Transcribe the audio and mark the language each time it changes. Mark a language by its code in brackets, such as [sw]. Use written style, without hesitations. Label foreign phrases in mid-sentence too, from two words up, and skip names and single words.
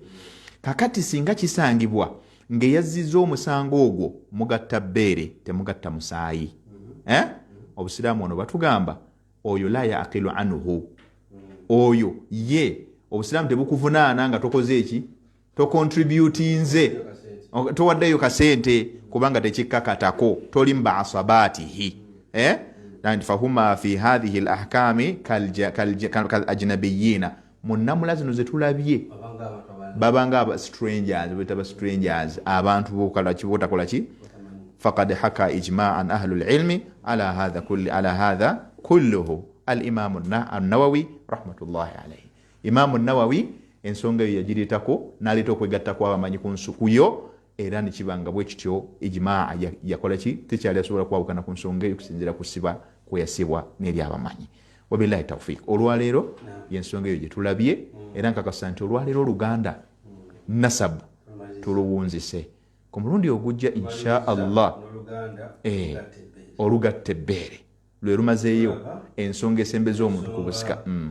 [lg] Kakati singa kisangibwa ng'eyazzizza omusango ogwo mugatta bbeere temugatta musaayi, obusiraamu ono batugamba oyo [ar] لا يعقل عنه, [lg] oyo ye obusiraamu tebukuvunaana nga tokoze eki, tokontributinze, towaddeyo kasente kubanga tekikkakatako, toli mbaasabaatihi. [ar] فهم في هذه الأحكام كالأجنبيين, [lg] munnamula zino ze tulabye babanga strangers, betaba strangers, abantu botakola ki [ar] فقد حكى إجماعا أهل العلم على هذا كله. الإمام النووي رحمة الله عليه. [lg] إمام النووي ensonga yo yagireetako n'aleeta okwegattako abamanyi ku yo era ne kibanga bwe kityo ijmaa yakola ki tekyali asobola kwawukana ku nsonga eyo kusinziira ku siba kweyasibwa n'eri abamanyi. [ar] وبالله توفيق. [lg] Olwaleero y'ensonga eyo gye tulabye era nkakasa nti olwaleero Oluganda nasabu tuluwunzise ku mulundi ogujja [ar] إن شاء الله [lg] olugatta ebbeere lwe lumazeeyo ensonga esembeza omuntu ku busika.